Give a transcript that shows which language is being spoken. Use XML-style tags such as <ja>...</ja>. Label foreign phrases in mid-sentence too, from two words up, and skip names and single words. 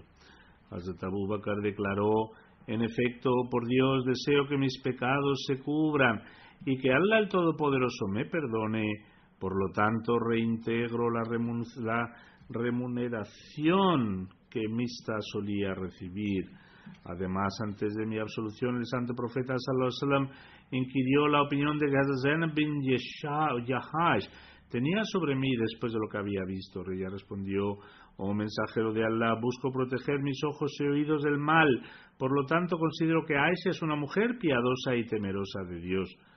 <es>Hazrat Abu Bakr declaró: en efecto, por Dios, deseo que mis pecados se cubran y que Allah el Todopoderoso me perdone. Por lo tanto, reintegro la remuneración que Mista solía recibir. Además, antes de mi absolución, el santo profeta</es> <ar>صلى الله عليه وسلم</ar> <es>inquirió la opinión de Zainab bin Jahash tenía sobre mí después de lo que había visto. Ella respondió: oh mensajero de Allah, busco proteger mis ojos y oídos del mal. Por lo tanto, considero que Aisha es una mujer piadosa y temerosa de Dios.</es>